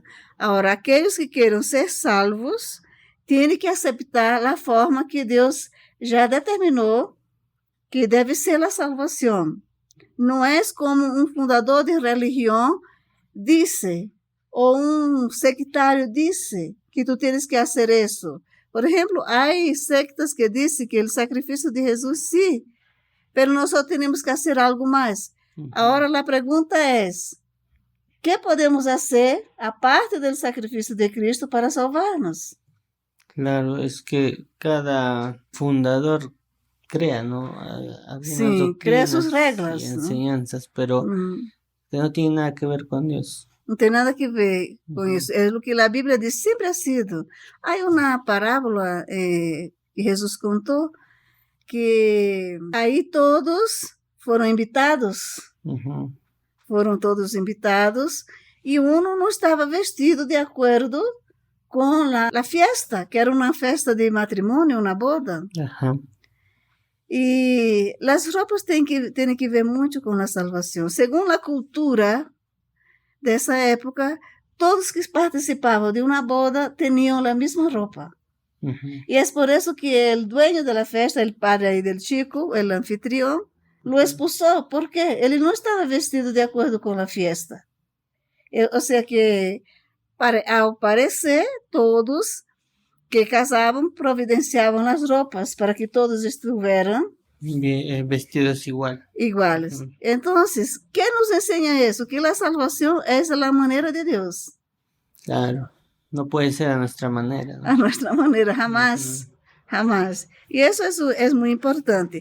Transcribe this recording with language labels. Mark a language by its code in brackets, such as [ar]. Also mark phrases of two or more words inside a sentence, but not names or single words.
[pt] Agora, aqueles que queiram ser salvos têm que aceitar a forma que Deus já determinou que deve ser a salvação. Não é como um fundador de religião disse, ou um sectário disse, que tu tens que fazer isso. [es] Por ejemplo, hay sectas que dicen que el sacrificio de Jesús sí, pero nosotros tenemos que hacer algo más. Ahora la pregunta es, ¿qué podemos hacer aparte del sacrificio de Cristo para salvarnos? Claro, es que cada fundador crea, ¿no? Sí, crea sus reglas, y enseñanzas, pero que no tiene nada que ver con Dios. [pt] No tem nada que ver com isso. É o que a Bíblia diz, sempre [es] ha sido. [pt] Há uma parábola que Jesus contou, que aí todos foram invitados. Foram todos invitados, e um não estava vestido de acordo com a festa, que era uma festa de matrimônio, uma boda. E as roupas têm que ver muito com a salvação. Segundo a cultura dessa época, todos que participavam de uma boda tinham a mesma roupa. E é por isso que o dueño da festa, o [es] padre del chico, [pt] o anfitrião, lo expulsou, porque ele não estava vestido de acordo com a festa. Ou seja, que ao parecer, todos que casavam providenciavam as roupas para que todos estuvieran vestidos iguales. [es] Entonces, ¿qué nos enseña eso? Que la salvación es la manera de Dios. Claro, no puede ser a nuestra manera, ¿no? A nuestra manera, jamás, jamás. Y eso es muy importante.